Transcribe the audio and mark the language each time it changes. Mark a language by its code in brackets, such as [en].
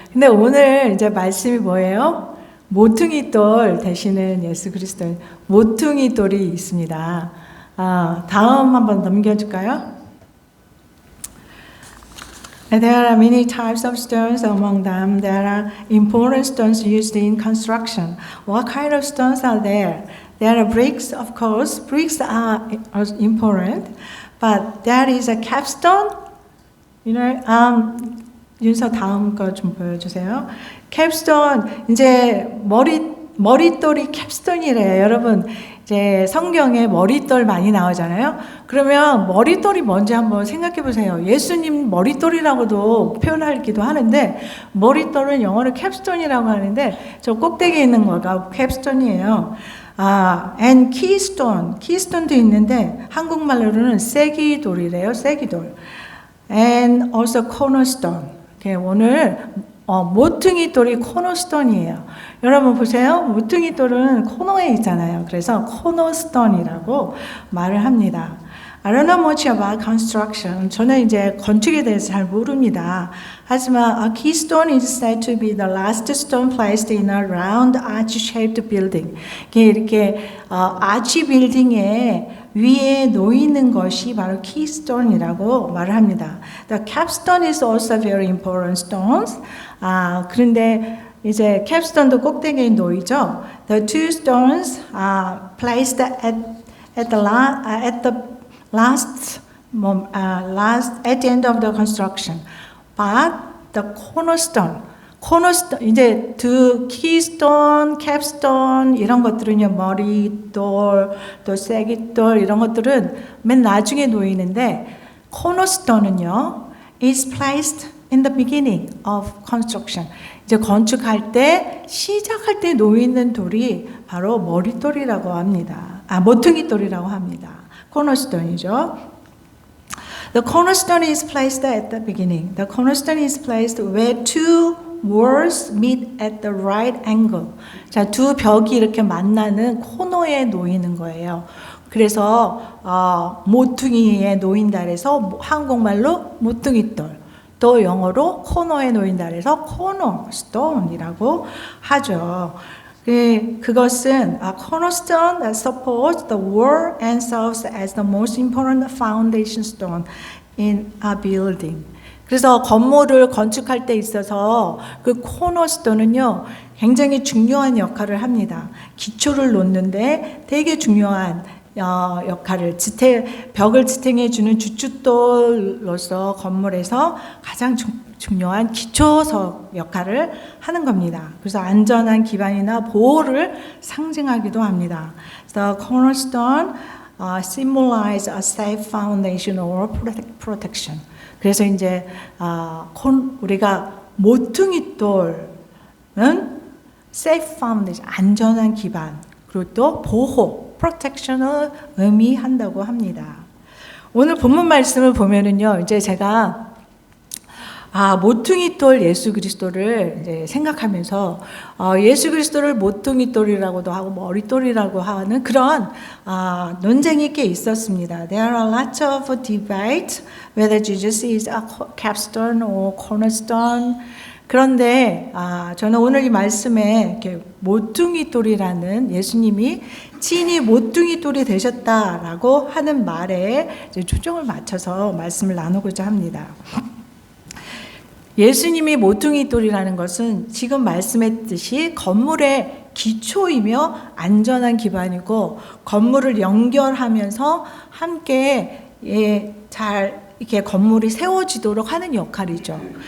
[ko] 근데 오늘 이제 말씀이 뭐예요? 모퉁이 돌 대신에 예수 그리스도의 모퉁이 돌이 있습니다. 다음 한번 넘겨줄까요? [en] There are many types of stones. Among them, there are important stones used in construction. What kind of stones are there? There are bricks, of course. Bricks are important, but there is a capstone. You know, [ko] 윤서 다음 거 좀 보여주세요. 캡스톤, 이제 머릿돌이 캡스톤이래요. 여러분, 이제 성경에 머릿돌 많이 나오잖아요. 그러면 머릿돌이 뭔지 한번 생각해 보세요. 예수님 머릿돌이라고도 표현하기도 하는데, 머릿돌은 영어로 캡스톤이라고 하는데, 저 꼭대기에 있는 거가 캡스톤이에요. and 키스톤도 있는데, 한국말로는 쐐기돌이래요. [en] 쐐기돌. and also cornerstone. [ko] 오늘 모퉁이 돌이 코너스톤이에요. 여러분 보세요. 모퉁이 돌은 코너에 있잖아요. 그래서 코너스톤이라고 말을 합니다. [en] I don't know much about construction. [ko] 저는 이제 건축에 대해서 잘 모릅니다. 하지만 [en] a keystone is said to be the last stone placed in a round arch-shaped building. [ko] 이렇게 아치 빌딩에 위에 놓이는 것이 바로 keystone이라고 말을 합니다. [en] The capstone is also very important stones. [ko] 그런데 이제 capstone도 꼭대기에 놓이죠. [en] The two stones are placed at the end of the construction. But the cornerstone [ko] 이제 키스톤, 캡스톤 이런 것들은요, 머리돌, 또 쐐기돌 이런 것들은 맨 나중에 놓이는데 코너스톤은요, [en] is placed in the beginning of construction. [ko] 이제 건축할 때 시작할 때 놓이는 돌이 바로 머리돌이라고 합니다. 모퉁이돌이라고 합니다. 코너스톤이죠. [en] The cornerstone is placed at the beginning. The cornerstone is placed where two walls meet at the right angle. [ko] 자, 두 벽이 이렇게 만나는 코너에 놓이는 거예요. 그래서 모퉁이에 놓인다 그래서 한국말로 모퉁이돌, 또 영어로 코너에 놓인다 그래서 코너스톤이라고 하죠. 그것은 [en] a cornerstone that supports the wall and serves as the most important foundation stone in a building. [ko] 그래서 건물을 건축할 때 있어서 그 코너스톤은요, 굉장히 중요한 역할을 합니다. 기초를 놓는데 되게 중요한 역할을 벽을 지탱해 주는 주춧돌로서 건물에서 가장 중요한 기초석 역할을 하는 겁니다. 그래서 안전한 기반이나 보호를 상징하기도 합니다. [en] The cornerstone symbolize a safe foundation or protection. [ko] 그래서 이제 우리가 모퉁이 돌은 safe foundation, 안전한 기반, 그리고 또 보호, protection을 의미한다고 합니다. 오늘 본문 말씀을 보면은요, 이제 제가 모퉁이 돌 예수 그리스도를 이제 생각하면서 예수 그리스도를 모퉁이 돌이라고도 하고 머리돌이라고 하는 그런 논쟁이 꽤 있었습니다. [en] There are lots of debate whether Jesus is a capstone or cornerstone. [ko] 그런데 저는 오늘 이 말씀에 이렇게 모퉁이 돌이라는 예수님이 친히 모퉁이 돌이 되셨다라고 하는 말에 이제 초점을 맞춰서 말씀을 나누고자 합니다. 예수님이 모퉁이 돌이라는 것은 지금 말씀했듯이 건물의 기초이며 안전한 기반이고 건물을 연결하면서 함께 잘 이렇게 건물이 세워지도록 하는 역할이죠.